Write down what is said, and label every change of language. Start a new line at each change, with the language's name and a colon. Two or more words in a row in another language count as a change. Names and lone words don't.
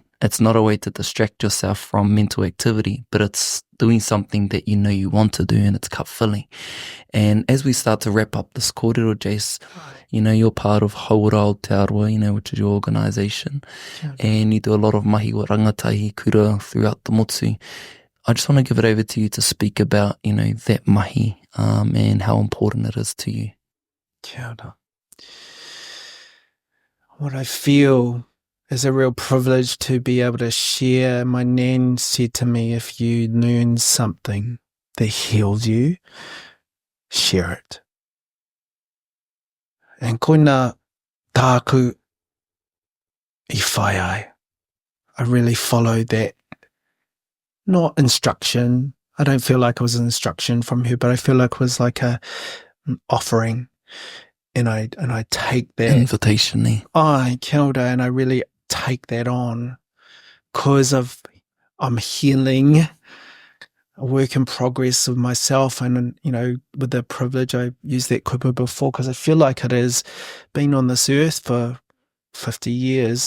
English: It's not a way to distract yourself from mental activity, but it's doing something that you know you want to do, and it's cup filling. And as we start to wrap up this kōrero, Jase, you know, you're part of Hauora Aotearoa, you know, which is your organisation, and you do a lot of
Māori: mahi o rangatahi kura
English: throughout the motu. I just want to give it over to you to speak about, you know, that mahi and how important it is to you.
Māori: Kia ora.
English: What I feel is a real privilege to be able to share. My nan said to me, if you learn something that heals you, share it.
Māori: And koina tāku I whai ai.
English: I really followed that. Not instruction. I don't feel like it was an instruction from her, but I feel like it was like an offering. And I take that invitation.
Māori: Kia ora,
English: and I really take that on because I'm healing, a work in progress of myself, and you know, with the privilege, I used that kupu before because I feel like it has been on this earth for 50 years.